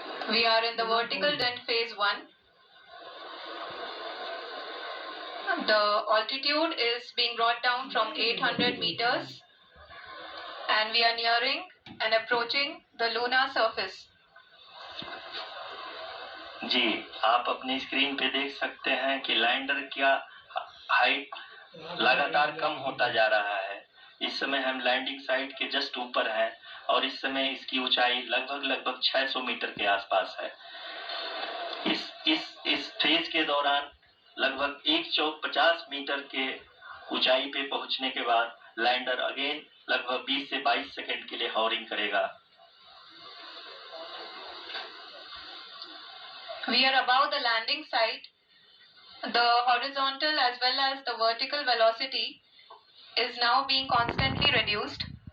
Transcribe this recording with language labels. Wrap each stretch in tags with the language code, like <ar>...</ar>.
<en>We are in the vertical descent phase 1. The altitude is being brought down from 800 meters and we are nearing and approaching the lunar surface.</en> <hi>जी, आप अपनी screen पे देख सकते हैं कि lander का height लगातार कम होता जा रहा है। इस समय हम लैंडिंग साइट के जस्ट ऊपर हैं और इस समय इसकी ऊंचाई लगभग 600 मीटर के आसपास है। इस फेज के दौरान लगभग 150 मीटर के ऊंचाई पे पहुंचने के बाद लैंडर अगेन लगभग 20 से 22 सेकंड के लिए हॉवरिंग करेगा।</hi> <en>We are above the landing site. The horizontal as well as the vertical velocity is now being constantly reduced.</en>